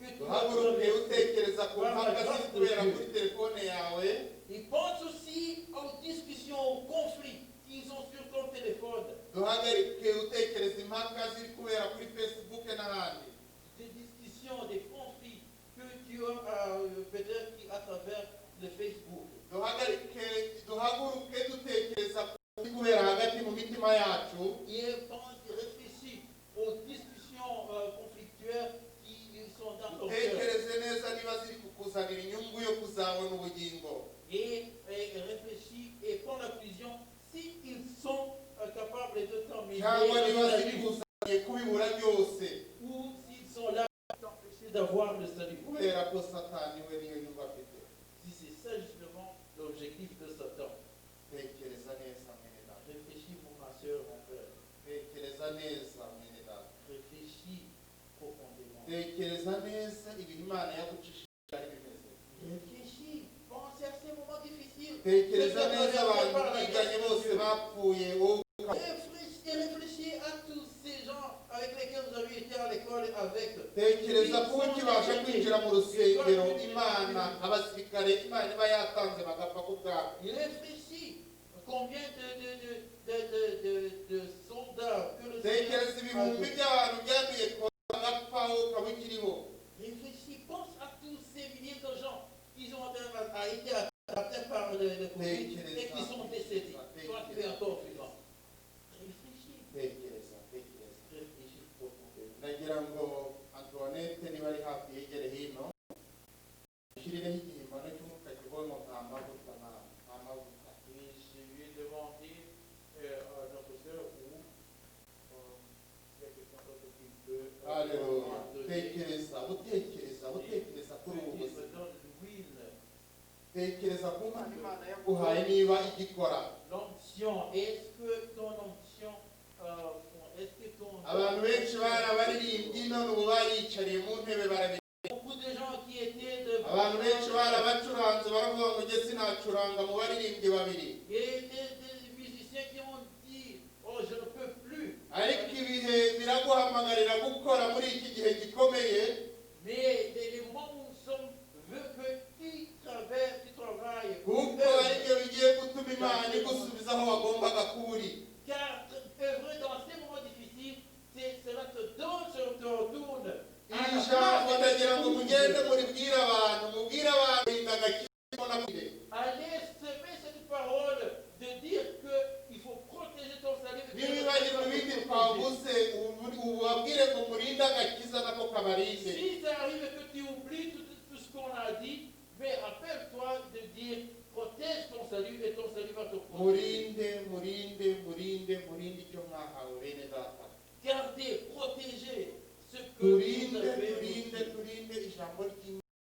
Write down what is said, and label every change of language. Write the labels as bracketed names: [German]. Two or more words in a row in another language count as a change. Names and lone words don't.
[Kinyarwanda] uhaguruke utekereza ku mpaka ziri kubera kuri telefone yawe. [French] Et pense aussi aux discussions, aux conflits qu'ils ont sur ton téléphone. [Kinyarwanda] Duhagarike utekereza impaka ziri kubera kuri Facebook n'ahandi. [French] Des discussions, des conflits que tu as peut-être à travers le Facebook. [Kinyarwanda] Duhaguruke dutekereza kuri kubera hagati mu mitima yacu. [French] Et pense, réfléchis aux discussions conflictuelles qui sont dans ton cœur. [Kinyarwanda] Utekereze neza niba ziri kukuzanira inyungu yo kuzabona ubugingo. [French] Et réfléchis et prends la conclusion s'ils sont capables de t'emmener [Kinyarwanda] Cyangwa niba ziri kuzaniye kubibura byose. [French] ou s'ils sont là pour t'empêcher d'avoir le salut. [Kinyarwanda] Kubera ko Satani we niyo nyungu afite. [French] Si c'est ça justement l'objectif de Satan. [Kinyarwanda] Tekereza neza mwene data. [French] Réfléchis mon ma soeur, mon frère. [Kinyarwanda] Tekereza neza mwene data. [French] Réfléchis profondément. [Kinyarwanda] Tekereza neza ibintu Imana yagucishije ari bimeze. [French] Réfléchis. Pense à ces moments difficiles. [Kinyarwanda] Tekereza neza abantu biganye bose bapfuye wowe. [French] Réfléchis à tous ces gens avec lesquels vous avez été à l'école avec. [Kinyarwanda] Tekereza kuba ukibasha kwinjira mu rusengero Imana abasirikare Imana iba yatanze bagapfa ku bwabo. [French] Réfléchis combien de soldats que le [Kinyarwanda] Tekereza ibihumbi by'abantu byagiye bagapfaho ukaba ukiriho. [French] Réfléchis, pense à tous ces milliers de gens qui ont été atteints par le Covid et qui sont décédés. Toi, tu es encore vivant. Réfléchis. Réfléchis profondément. [Kinyarwanda] Nagira ngo Antoinette niba ari hafi yegere hino ushyirireho igihimbano cy'umwuka kibonwa nta mavuta. [French] Et je lui ai demandé à notre soeur où il y a quelqu'un d'autre qui peut Alléluia. donner. [Kinyarwanda] Tekereza kuri ubu [French] Dieu me [Kinyarwanda] buzima. [French] donne l'huile. [Kinyarwanda] Tekereza ku mpano Imana yaguhaye niba igikora. [French] L'onction, est-ce que ton onction, est-ce que ton... [Kinyarwanda] Abantu benshi barabaririmbyi none ubu bariyicariye mu ntebe barabira. [French] Beaucoup de gens qui étaient de... [Kinyarwanda] Abantu benshi barabacuranze baravuga ngo njye sinacuranga mu baririmbyi babiri. [French] Et des musiciens qui ont dit, oh je ne peux plus. [Kinyarwanda] Ariko ibihe biraguhamagarira gukora muri iki gihe gikomeye. [French] Mais les moments où nous sommes veut que tu travailles. [Kinyarwanda] Kuko aribyo bigiye gutuma Imana igusubiza aho wagombaga kuba uri. [French] Car œuvrer dans ces moments difficiles, cela te donne, cela te retourne. [Kinyarwanda] Iri jambo ndagira ngo mugende muribwire abantu, mubwire abantu indagakiza kure. [French] Allez semer cette parole de dire qu'il faut protéger ton salut. [Kinyarwanda] N'ibibagirwa ibindi twavuze ubabwire ngo murinde agakiza nako kabarinde. [French] Si ça arrive que tu oublies tout ce qu'on a dit, mais rappelle-toi de dire protège ton salut et ton salut va te protéger. [Kinyarwanda] Murinde icyo mwahawe bene data. [French] Gardez, protégez ce que vous avez. [Kinyarwanda] Turinde ijambo ry'Imana.